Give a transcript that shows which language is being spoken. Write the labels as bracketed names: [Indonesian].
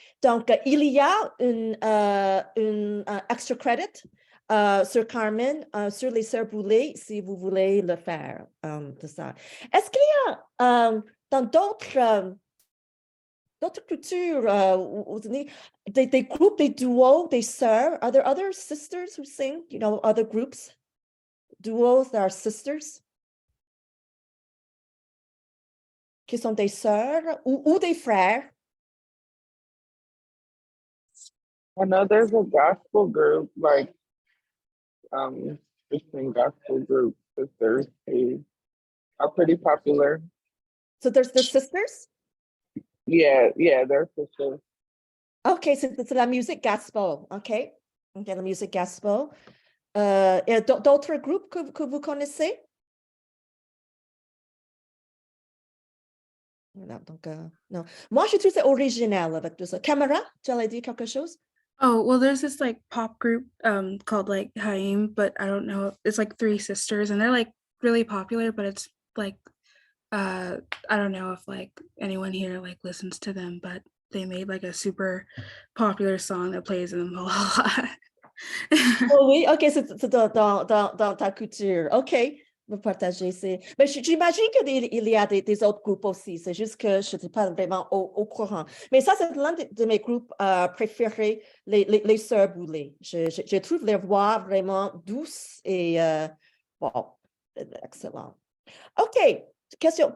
[French] Donc, il y a une extra credit sur Carmen, sur les sœurs Boulay, si vous voulez le faire de ça. Est-ce qu'il y a dans d'autres cultures, des groupes, des duos, des sœurs? [English] Are there other sisters who sing? You know, other groups, duos that are sisters? [French] Qui sont des sœurs ou des frères? [English] I know there's a gospel group, like Christian gospel group sisters. They are pretty popular. So there's the sisters? Yeah, they're sisters. [French] OK, c'est la musique gospel. OK, la musique gospel. Et d'autres groupes que vous connaissez? Voilà, donc, non. Moi, je trouve c'est original avec tout ça. Camera, tu allais dire quelque chose? [English] Oh, well, there's this like pop group called like Haim, but I don't know. It's like three sisters and they're like really popular, but it's like I don't know if like anyone here like listens to them, but they made like a super popular song that plays in them a lot. [French] Oh oui, OK, c'est dans ta culture. OK, vous partagez. Mais j'imagine qu'il y a des autres groupes aussi. C'est juste que je n'étais pas vraiment au courant. Mais ça, c'est l'un de mes groupes préférés, les Sœurs Boulay. Je trouve les voix vraiment douces et bon, excellent. OK. Question.